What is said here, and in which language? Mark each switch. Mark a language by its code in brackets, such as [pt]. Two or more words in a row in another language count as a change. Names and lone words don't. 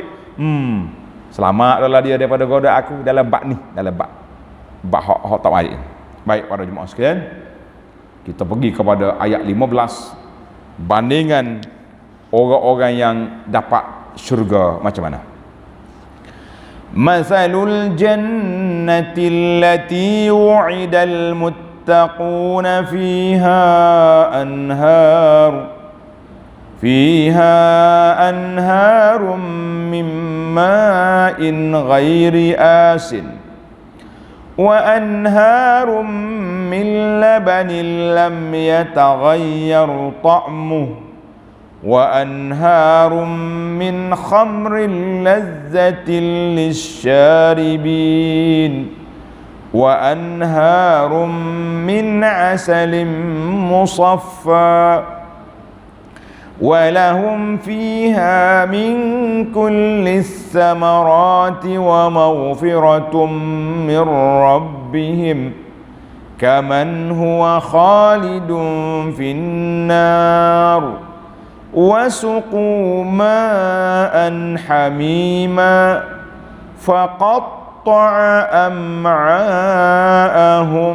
[ms] Selamatlah dia daripada goda aku dalam bab ni, dalam bab hak tak baik. Baik para jemaah sekalian, kita pergi kepada ayat 15, bandingan orang-orang yang dapat syurga macam mana. [ar] مثل الجنة التي وعد المتقون فيها أنهار من ماء غير آسن وأنهار من لبن لم يتغير طعمه وأنهار من خمر لذة للشاربين وأنهار من عسل مصفى ولهم فيها من كل الثمرات ومغفرة من ربهم كمن هو خالد في النار وسقوا ماء حميما فقطع أمعاءهم.